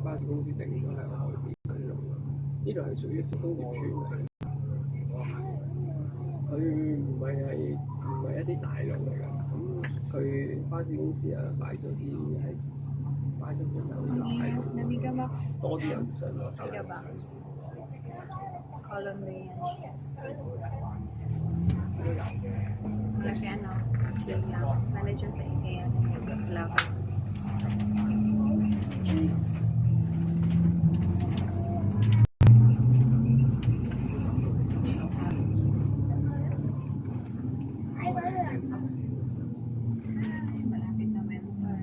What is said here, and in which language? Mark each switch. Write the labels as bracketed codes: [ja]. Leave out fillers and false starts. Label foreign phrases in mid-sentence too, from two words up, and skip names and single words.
[yue] 巴士公司定咗喺外邊嗰啲路，呢度係屬於工業村嚟。佢唔係一啲大路嚟㗎，咁佢巴士公司啊擺咗啲走廊，多啲人上落走。 [en] Colombian. [tl] Malaki manager sa IKEA ng Clover. Malapit na mentor.